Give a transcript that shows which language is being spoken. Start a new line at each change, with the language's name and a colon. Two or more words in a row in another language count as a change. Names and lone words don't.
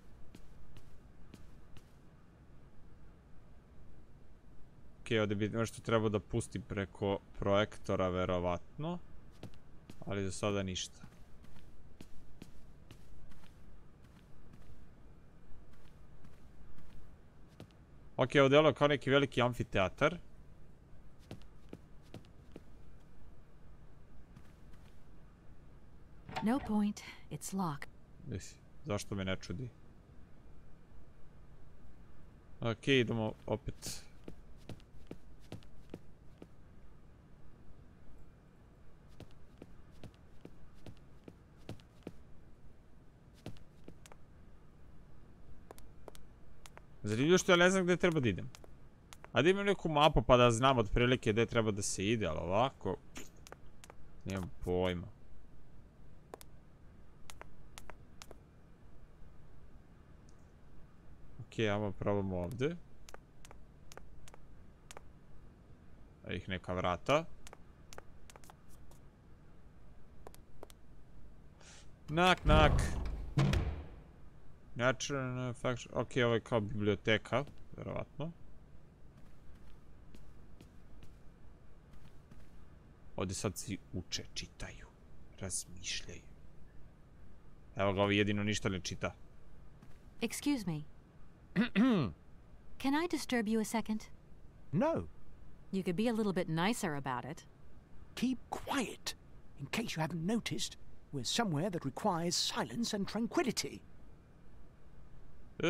Bosnian: Ok, ovdje bi nešto trebao da pusti preko projektora, verovatno. Ali za sada ništa. Ok, ovo delo kao neki veliki amfiteatar.
English: No point. It's locked.
Bosnian: Zašto me ne čudi? Ok, idemo opet. Zanimljivo što ja ne znam gdje treba da idem. Ajde imam neku mapu pa da znam otprilike gdje treba da se ide, ali ovako... Nemam pojma. Ok, ajmo probamo ovdje. A ih neka vrata.
English: Knock, knock. Natural faction.
Bosnian: Ok, ovo je kao biblioteka, verovatno. Ovdje sad svi uče, čitaju, razmišljaju. Evo ga, ovi jedino ništa ne čita.
English: Excuse me. Can I disturb you a second? No. You could be a little bit nicer about it. Keep quiet. In case you haven't noticed, we're somewhere that requires silence and tranquility.